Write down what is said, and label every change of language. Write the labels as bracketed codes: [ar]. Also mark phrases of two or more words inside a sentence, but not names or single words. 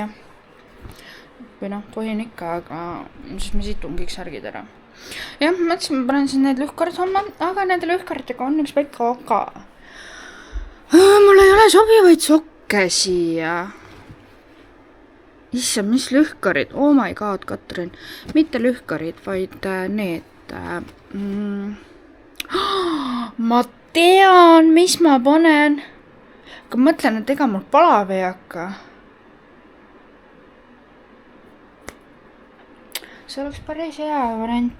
[et] Või noh, tohin ikka, aga siis ma situn kõik särgid ära. Jah, ma mõtlesin, ma panen siin need lühkarid homme, aga nende lühkaritega on üks väike aga. Mul ei ole sobivaid sokke siia. Issa, mis lühkarid? [en] Oh my god, [et] Katrin. Mitte lühkarid, vaid need. Ma tean, mis ma panen. Aga mõtlen, et ega mul palav ei hakka. See oleks päris hea variant.